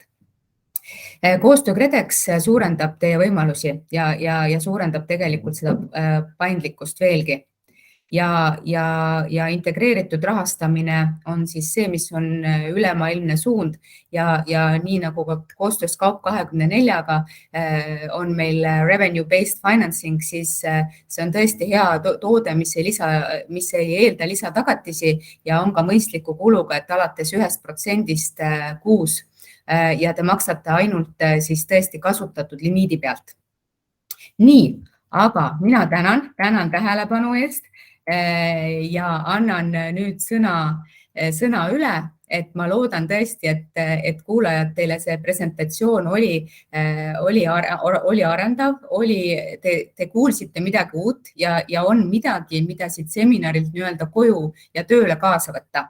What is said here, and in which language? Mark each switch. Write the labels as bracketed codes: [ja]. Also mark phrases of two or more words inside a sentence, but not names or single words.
[et] Koostöö KredEx suurendab teie võimalusi ja suurendab tegelikult seda paindlikkust veelgi. Ja integreeritud rahastamine on siis see, mis on ülemaailmne suund ja nii nagu ka koostöös Kaup24-ga on meil [en] revenue-based financing, [et] siis see on tõesti hea toode, mis ei eelda lisatagatisi ja on ka mõistliku kuluga, et alates 1% kuus ja te maksate ainult siis tõesti kasutatud limiidi pealt. Nii, aga mina tänan tähelepanu eest ja annan nüüd sõna üle, et ma loodan tõesti, et kuulajad teile see presentatsioon oli arendav, te kuulsite midagi uut ja on midagi, mida siit seminarilt nii-öelda koju ja tööle kaasa võtta.